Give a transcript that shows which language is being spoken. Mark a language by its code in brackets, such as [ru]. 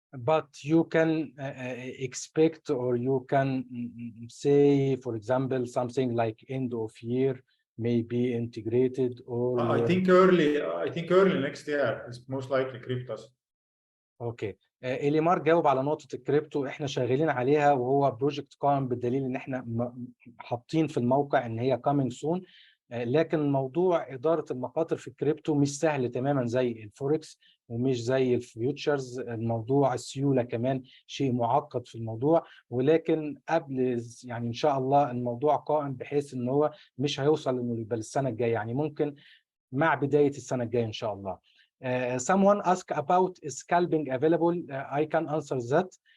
[en] But you can expect, or you can say, for example, something like end of year may be integrated, or I think early next year is most likely cryptos. [ar] اوكي. إليمار جاوب على نقطة الكريبتو، احنا شغالين عليها وهو بروجكت قائم، بالدليل ان احنا حاطين في الموقع ان هي [en] coming soon. [ar] لكن موضوع إدارة المخاطر في الكريبتو مش سهل تماما زي الفوركس ومش زي الفيوتشرز. الموضوع السيولة كمان شيء معقد في الموضوع، ولكن قبل يعني إن شاء الله الموضوع قائم بحيث إن هو مش هيوصل إنه يبقى السنة الجاية، يعني ممكن مع بداية السنة الجاية إن شاء الله. [en] Someone asked about scalping available. I can answer that.